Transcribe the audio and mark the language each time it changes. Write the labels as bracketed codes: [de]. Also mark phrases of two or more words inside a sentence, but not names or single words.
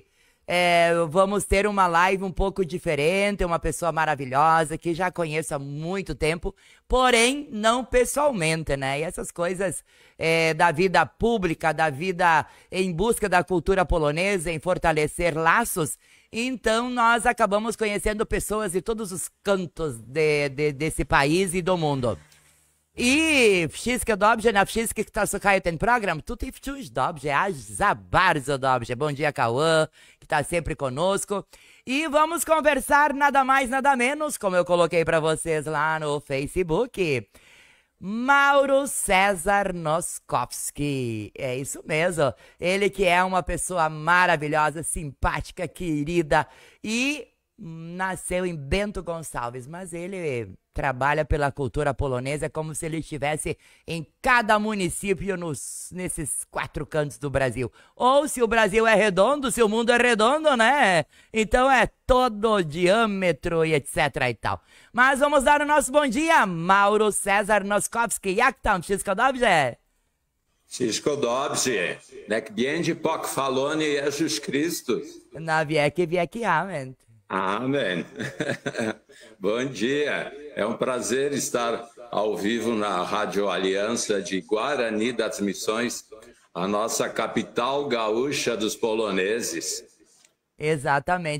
[pt] Vamos ter uma live um pouco diferente, uma pessoa maravilhosa que já conheço há muito tempo, porém não pessoalmente, né? E essas coisas da vida pública, da vida em busca da cultura polonesa, em fortalecer laços. Então, nós acabamos conhecendo pessoas de todos os cantos desse país e do mundo. [pl] I wszystko dobrze, na wszystkich, kto słuchają ten program, tutaj wciąż dobrze, aż za bardzo dobrze. [pt] Bom dia, Cauã, que está sempre conosco. E vamos conversar nada mais, nada menos, como eu coloquei para vocês lá no Facebook, Mauro César Noskowski. É isso mesmo. Ele que é uma pessoa maravilhosa, simpática, querida e nasceu em Bento Gonçalves, mas ele trabalha pela cultura polonesa como se ele estivesse em cada município nesses 4 cantos do Brasil. Ou se o Brasil é redondo, se o mundo é redondo, né? Então é todo o diâmetro e etc e tal. Mas vamos dar o nosso bom dia, Mauro César Noskowski. [pl] Jak tam? Wszystko dobrze? Wszystko dobrze. Nek będzie pochwalony Jezus Chrystus. Na wieki, amen. [pt] Amém. Bom dia. É um prazer estar ao vivo na Rádio Aliança de Guarani das Missões, a nossa capital gaúcha dos poloneses. Exatamente.